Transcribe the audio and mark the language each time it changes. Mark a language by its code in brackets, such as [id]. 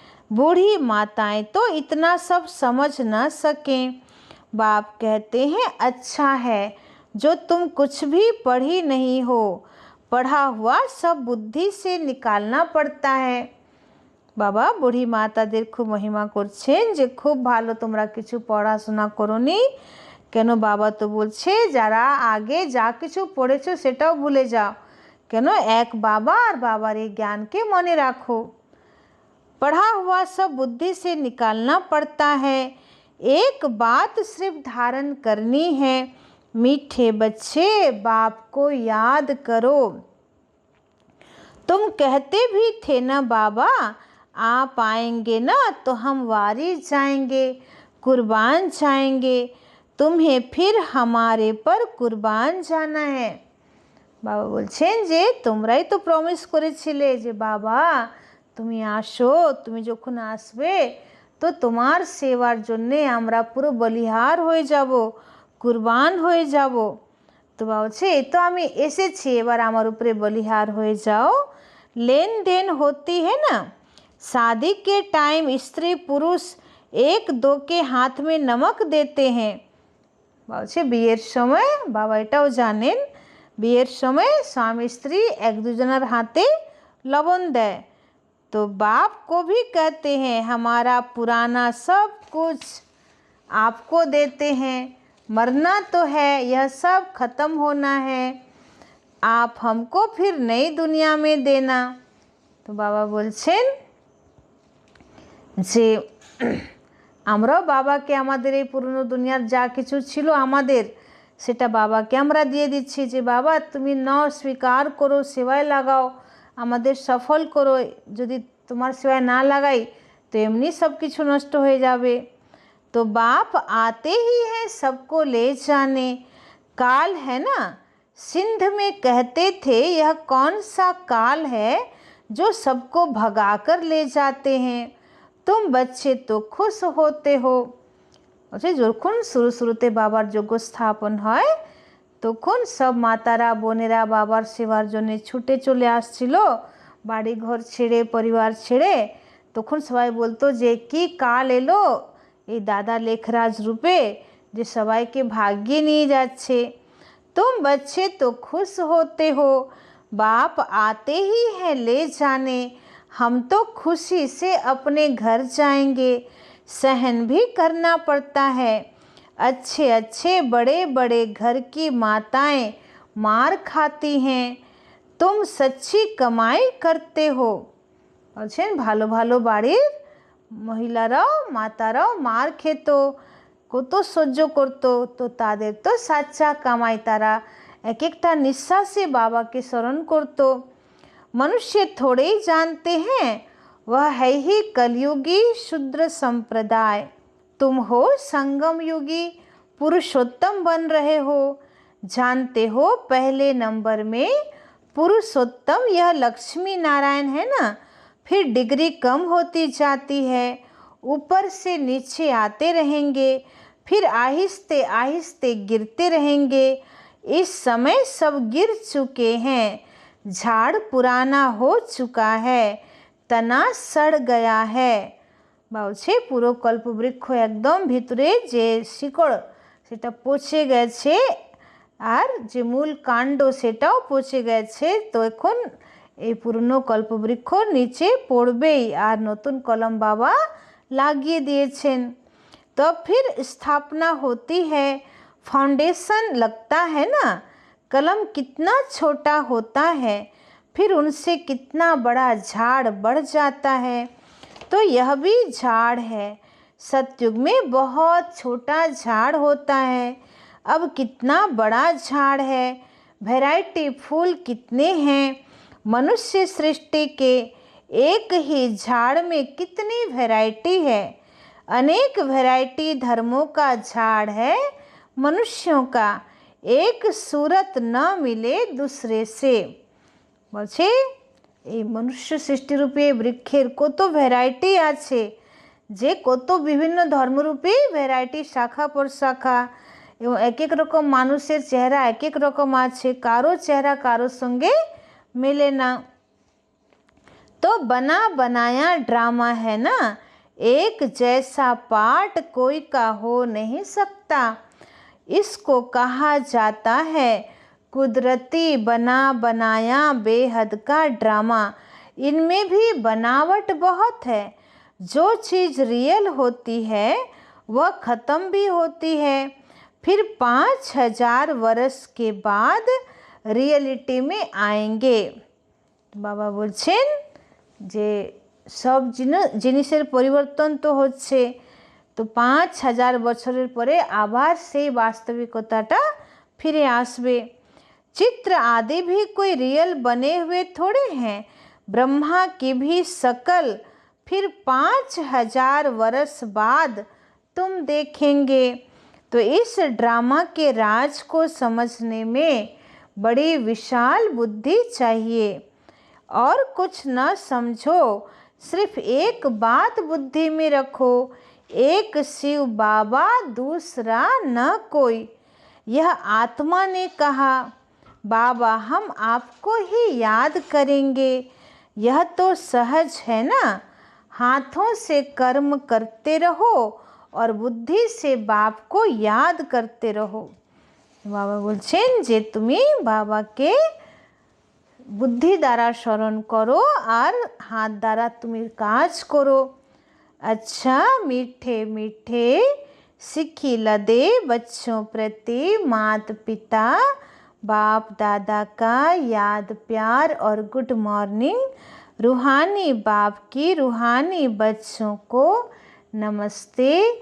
[hi] बूढ़ी माताएं तो इतना सब समझ न सकें। बाप कहते हैं अच्छा है जो तुम कुछ भी पढ़ी नहीं हो, पढ़ा हुआ सब बुद्धि से निकालना पड़ता है। [bn] বাবা বুড়ি মাতাদের খুব মহিমা করছেন যে খুব ভালো তোমরা কিছু পড়াশোনা করোনি, কেন বাবা তো বলছে যারা আগে যা কিছু পড়েছো সেটাও ভুলে যাও, কেন এক বাবা আর বাবার এই জ্ঞানকে মনে রাখো। [hi] पढ़ा हुआ सब बुद्धि से निकालना पड़ता है, एक बात सिर्फ धारण करनी है, मीठे बच्चे बाप को याद करो। तुम कहते भी थे ना बाबा, आप आएंगे ना तो हम वारी जाएंगे, कुर्बान जाएंगे, तुम्हें फिर हमारे पर कुर्बान जाना है। [bn] বাবা বলছেন যে তোমরাই তো প্রমিস করেছিলে যে বাবা তুমি আসো, তুমি যখন আসবে তো তোমার সেবার জন্যে আমরা পুরো বলিহার হয়ে যাব, কুরবান হয়ে যাব। তো বাবা বলছে এই তো আমি এসেছি, এবার আমার উপরে বলিহার হয়ে যাও। [hi] लेन देन होती है ना, शादी के टाइम स्त्री पुरुष एक दो के हाथ में नमक देते हैं। [bn] বলছে বিয়ের সময় বাবা এটাও জানেন, বিয়ের সময় স্বামী স্ত্রী এক দুজনের হাতে লবণ দেয়। [hi] तो बाप को भी कहते हैं हमारा पुराना सब कुछ आपको देते हैं, मरना तो है, यह सब ख़त्म होना है, आप हमको फिर नई दुनिया में देना। तो बाबा [bn] বলছেন যে আমরাও বাবাকে আমাদের এই পুরনো দুনিয়ার যা কিছু ছিল আমাদের সেটা বাবাকে আমরা দিয়ে দিচ্ছি যে বাবা তুমি নাও, স্বীকার করো, সেবায় লাগাও, আমাদের সফল করো, যদি তোমার সেবায় না লাগাই তো এমনি সব কিছু নষ্ট হয়ে যাবে। [hi] तो बाप आते ही हैं सबको ले जाने, काल है ना, सिंध में कहते थे यह कौन सा काल है जो सबको भगा कर ले जाते हैं, तुम बच्चे तो खुश होते हो। [bn] अच्छा যখন শুরু শুরুতে বাবার যজ্ঞ স্থাপন হয় তখন সব মাতারা বোনেরা বাবার সেবার জন্য ছুটে চলে আসছিল, বাড়ি ঘর ছেড়ে পরিবার ছেড়ে। তখন সবাই বলতো যে কি কাল এলো এই দাদা লেখরাজ রূপে যে সবাইকে ভাগিয়ে নিয়ে যাচ্ছে। [hi] तुम बच्चे तो खुश होते हो, बाप आते ही हैं ले जाने, हम तो खुशी से अपने घर जाएंगे, सहन भी करना पड़ता है, अच्छे अच्छे बड़े बड़े घर की माताएं मार खाती हैं, तुम सच्ची कमाई करते हो। [bn] বলছেন ভালো ভালো বাড়ির মহিলারাও মাতারাও মার খেত, কত সহ্য করতো, তো তাদের তো সাচ্চা কামাই, তারা এক একটা নিঃশ্বাসে বাবাকে স্মরণ করতো। [hi] मनुष्य थोड़े ही जानते हैं वह है ही कलयुगी शूद्र संप्रदाय, तुम हो संगम युगी पुरुषोत्तम बन रहे हो, जानते हो पहले नंबर में पुरुषोत्तम यह लक्ष्मी नारायण है ना, फिर डिग्री कम होती जाती है, ऊपर से नीचे आते रहेंगे, फिर आहिस्ते आहिस्ते गिरते रहेंगे, इस समय सब गिर चुके हैं, झाड़ पुराना हो चुका है, तना सड़ गया है। [bn] বলছে পুরো কল্পবৃক্ষ একদম ভিতরে যে শিকড় সেটা পচে গেছে আর যে মূল কাণ্ড সেটাও পচে গেছে। তো এখন এই পুরনো কল্পবৃক্ষ নিচে পড়বেই আর নতুন কলম বাবা লাগিয়ে দিয়েছেন। [hi] तो फिर स्थापना होती है, फाउंडेशन लगता है ना। कलम कितना छोटा होता है, फिर उनसे कितना बड़ा झाड़ बढ़ जाता है। तो यह भी झाड़ है। सतयुग में बहुत छोटा झाड़ होता है, अब कितना बड़ा झाड़ है। वैरायटी फूल कितने हैं। मनुष्य सृष्टि के एक ही झाड़ में कितनी वैरायटी है। अनेक वैरायटी धर्मों का झाड़ है मनुष्यों का, एक सूरत न मिले दूसरे से। [bn] বলছে এই মনুষ্য সৃষ্টিরূপে বৃক্ষের কত ভ্যারাইটি আছে, যে কত বিভিন্ন ধর্মরূপী ভ্যারাইটি শাখা প্রশাখা এবং এক এক রকম মানুষের চেহারা এক এক রকম আছে, কারো চেহারা কারোর সঙ্গে মেলে না। [hi] तो बना बनाया ड्रामा है ना, एक जैसा पार्ट कोई का हो नहीं सकता। इसको कहा जाता है कुदरती बना बनाया बेहद का ड्रामा। इनमें भी बनावट बहुत है। जो चीज़ रियल होती है वह ख़त्म भी होती है, फिर 5000 वर्ष के बाद रियलिटी में आएंगे। [bn] बाबा बोलছেন যে সব জিনিসের পরিবর্তন তো হচ্ছে, তো 5000 বছরের পরে আবার সেই বাস্তবিকতাটা ফিরে আসবে। [hi] चित्र आदि भी कोई रियल बने हुए थोड़े हैं। ब्रह्मा की भी शकल फिर 5000 वर्ष बाद तुम देखेंगे। तो इस ड्रामा के राज को समझने में बड़ी विशाल बुद्धि चाहिए। और कुछ न समझो, सिर्फ एक बात बुद्धि में रखो, एक शिव बाबा दूसरा न कोई। यह आत्मा ने कहा, बाबा हम आपको ही याद करेंगे। यह तो सहज है ना। हाथों से कर्म करते रहो और बुद्धि से बाप को याद करते रहो। [bn] बाबा बोलছেন যে তুমি বাবাকে বুদ্ধি দ্বারা স্মরণ করো আর হাত দ্বারা তুমি কাজ করো। [hi] अच्छा मीठे मीठे सिखिला दे बच्चों प्रति माता पिता बाप दादा का याद प्यार और गुड मॉर्निंग। रूहानी बाप की रूहानी बच्चों को नमस्ते।